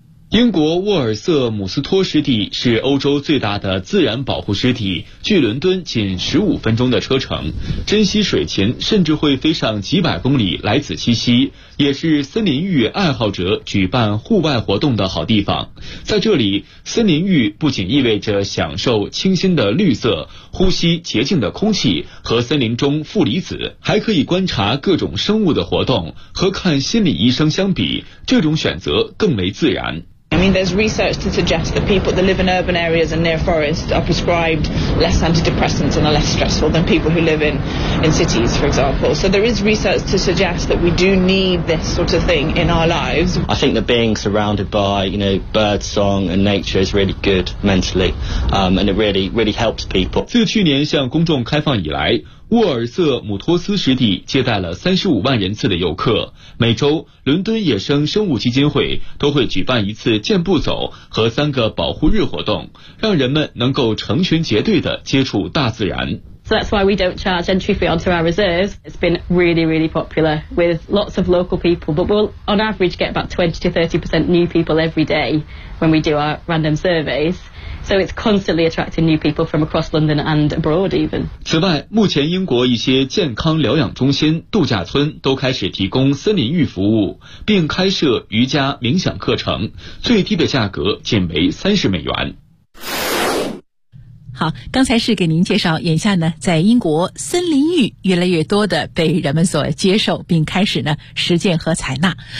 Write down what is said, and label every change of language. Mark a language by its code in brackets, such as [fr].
[zh] 英国沃尔瑟姆斯托湿地是欧洲最大的自然保护湿地，距伦敦仅15分钟的车程，珍稀水禽甚至会飞上几百公里来此栖息，也是森林浴爱好者举办户外活动的好地方。在这里，森林浴不仅意味着享受清新的绿色、呼吸洁净的空气和森林中负离子，还可以观察各种生物的活动，和看心理医生相比，这种选择更为自然。 [en] There's research to suggest that people that live in urban areas and near forests are prescribed less antidepressants and are less stressful than people who live in cities, for example. So there is research to suggest that we do need this sort of thing in our lives. I think that being surrounded by, you know, bird song and nature is really good mentally, and it really, really helps people. [zh] 自去年向公众开放以来，沃尔瑟姆托斯湿地接待了35万人次的游客。每周，伦敦野生生物基金会都会举办一次健步走和3个保护日活动，让人们能够成群结队地接触大自然。 [en] So that's why we don't charge entry fee onto our reserves. It's been really, really popular with lots of local people, but we'll on average get about 20 to 30% new people every day when we do our random surveys. So it's constantly attracting new people from across London and abroad even. [zh] 此外，目前英国一些健康疗养中心、度假村都开始提供森林浴服务，并开设瑜伽冥想课程，最低的价格仅为$30。好，刚才是给您介绍，眼下呢，在英国森林浴越来越多的被人们所接受，并开始呢实践和采纳。